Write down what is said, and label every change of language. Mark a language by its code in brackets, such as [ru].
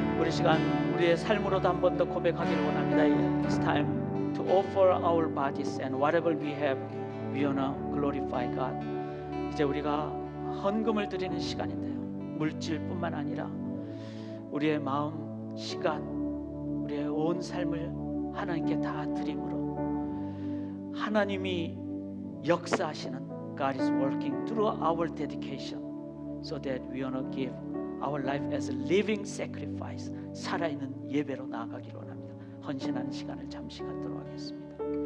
[ko] 시간 우리의 삶으로도 한 번 더 고백하기를 원합니다. [en] It's time to offer our bodies and whatever we have, we wanna glorify God. [ko] 이제 우리가 헌금을 드리는 시간인데요. 물질뿐만 아니라 우리의 마음, 시간, 우리의 온 삶을 하나님께 다 드림으로 하나님이 역사하시는 [en] God is working through our dedication so that we wanna give our life as a living sacrifice. [ko] 살아있는 예배로 나아가기를 원합니다. 헌신하는 시간을 잠시 갖도록 하겠습니다.